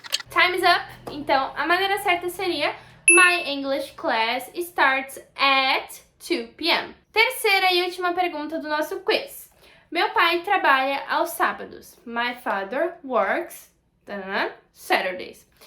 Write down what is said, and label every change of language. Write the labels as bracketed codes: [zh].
[en] Time is up, [pt] então a maneira certa seria [en] My English class starts at 2 p.m. [pt] Terceira e última pergunta do nosso quiz. Meu pai trabalha aos sábados. [en] My father works Saturdays.